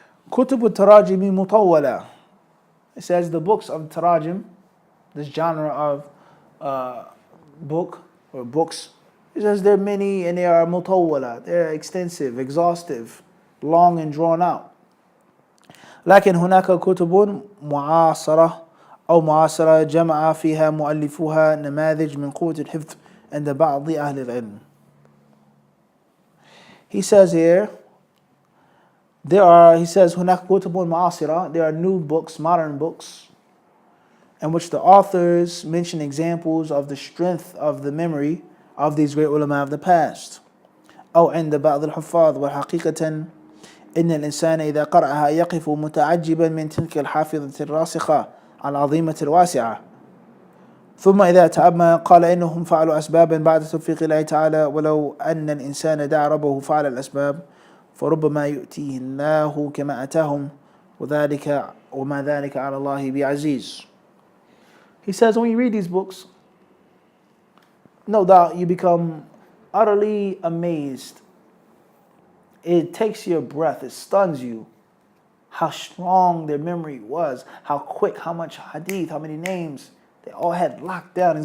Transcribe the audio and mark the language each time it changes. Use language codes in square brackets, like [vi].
[ar] كتب التراجم مطولة. [en] It says the books of Tarajim, this genre of book or books He says there are many and they are mutawwala, they're extensive, exhaustive, long and drawn out. [ar] لكن هناك كتب معاصرة أو معاصرة جمع فيها مؤلفوها نماذج من قوة الحفظ عند بعض أهل العلم. [en] He says here, he says [ar] هناك كتب معاصرة, [en] there are new books, modern books, in which the authors mention examples of the strength of the memory of these great ulama of the past. [ar] أو عند بعض الحفاظ وحقيقة إن الإنسان إذا قرأها يقف متعجبا من تلك الحافظة الراسخة العظيمة الواسعة. ثم إذا تأمل قال إنهم فعلوا أسبابا بعد توفيق الله تعالى ولو أن الإنسان دعا ربه فعل الأسباب فربما يؤتيه الله كما أتاهم وذلك وما ذلك على الله بعزيز. [en] He says when you read these books, no doubt you become utterly amazed. It takes your breath, it stuns you how strong their memory was, how quick, how much hadith, how many names they all had locked down.